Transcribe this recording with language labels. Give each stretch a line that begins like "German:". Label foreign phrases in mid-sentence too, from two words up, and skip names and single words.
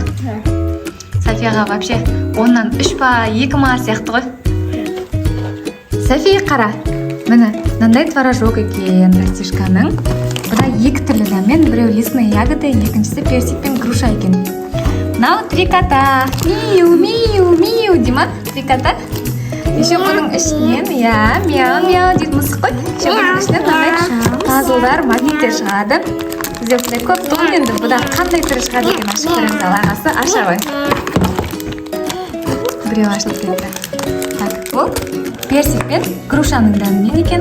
Kazakh: Софияға вообще 10-нан 3 па, 2 ма сияқты ғой. София қара. Міне, мынандай творожок екен растишканың. Бұда 2 түрлі дәммен екен, біреу
Russian: лесные ягоды,
Kazakh: екіншісі персик пен груша екен. Мынау три кота. Миу, миу, миу дей ма? Три кота. Еще бұның ішінен, иә, мяу, мяу дейді мысық қой. Еще бұның ішінен мынандай пазлдар, магниттер шығады. Бізде осындай көп тұғын енді, бұда қандай түрі шығады екен ашып көреміз, ал ағасы аша ғой. Біреу ашылып кетті. Так, бұл персик пен грушаның дәмімен екен.